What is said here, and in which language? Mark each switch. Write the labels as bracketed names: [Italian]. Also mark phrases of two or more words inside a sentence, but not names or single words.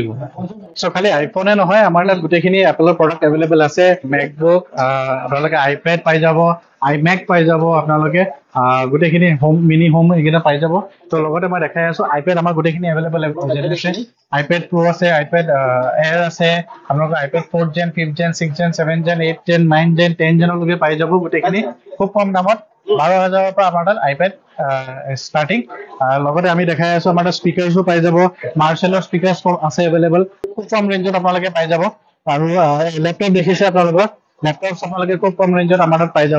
[Assamese] চ' খালি আইফোনে নহয়, আমাৰ তাত গোটেইখিনি এপলৰ [English] product available [Assamese] আছে। মেকবুক, আপোনালোকে আইপেড পাই যাব, আইমেক পাই যাব, আপোনালোকে গোটেইখিনি [English] mini home [Assamese] এইকেইটা পাই যাব। ত' লগতে মই দেখাই আছোঁ আইপেড আমাৰ গোটেইখিনি এভেইলেবল আছে। আইপেড প্ৰ' আছে, আইপেড এয়াৰ আছে, আপোনালোকৰ আইপেড 4th Gen, 5th Gen, 6th Gen, 7th Gen, 8th Gen, 9th Gen, 10th Genলৈকে পাই যাব গোটেইখিনি খুব কম দামত। 12,000ৰ পৰা আমাৰ তাত আইপেড ষ্টাৰ্টিং। লগতে আমি দেখাই আছোঁ আমাৰ তাত স্পীকাৰ্ছো পাই যাব, মাৰ্চেলৰ স্পীকাৰ্ছ আছে এভেইলেবল, খুব কম ৰেঞ্জত আপোনালোকে পাই যাব। আৰু লেপটপ দেখিছে আপোনালোকৰ, লেপটপ আপোনালোকে খুব কম ৰেঞ্জত আমাৰ তাত পাই যাব।